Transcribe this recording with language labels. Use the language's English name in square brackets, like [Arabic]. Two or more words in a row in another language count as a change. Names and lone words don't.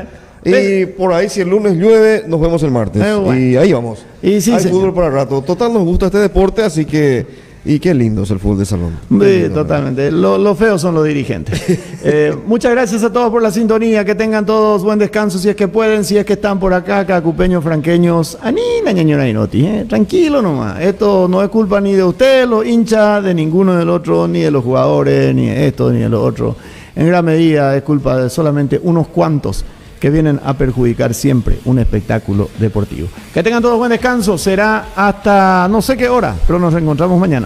[Spanish] Y por ahí, si el lunes llueve, nos vemos el martes. Bueno. Y ahí vamos. Y sí, hay fútbol para el rato. Total, nos gusta este deporte, así que... Y qué lindo es el fútbol de salón. Sí, totalmente. Lo feos son los dirigentes. Muchas gracias a todos por la sintonía. Que tengan todos buen descanso si es que pueden, si es que están por acá, cacupeños, franqueños. Anina, ñañora, inoti. Tranquilo nomás. Esto no es culpa ni de ustedes, los hinchas, de ninguno del otro, ni de los jugadores, ni de esto, ni de lo otro. En gran medida es culpa de solamente unos cuantos que vienen a perjudicar siempre un espectáculo deportivo. Que tengan todos buen descanso. Será hasta no sé qué hora, pero nos reencontramos mañana.